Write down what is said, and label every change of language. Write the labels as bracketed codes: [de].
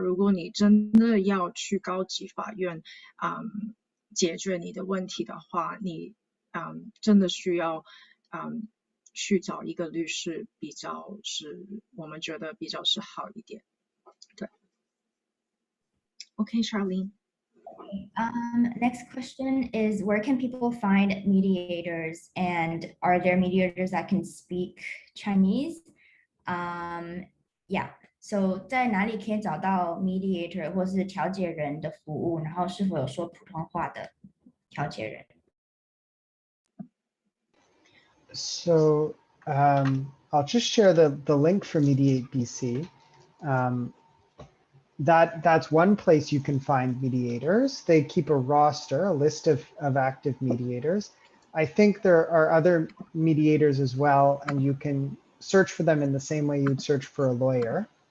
[zh] 如果你真的要去高级法院解决你的问题的话，你真的需要去找一个律师，我们觉得比较是好一点。对 ，OK Charlene。 [en] Next question is, where can people find mediators, and are there mediators that can speak Chinese? [zh] Yeah, so 在哪里可以找到 mediator 或是调解人的服务，然后是否有说普通话的调解人？ [en] So I'll just share the link for Mediate BC. That's one place you can find mediators. They keep a roster, a list of active mediators. I think there are other mediators as well, and you can search for them in the same way you'd search for a lawyer.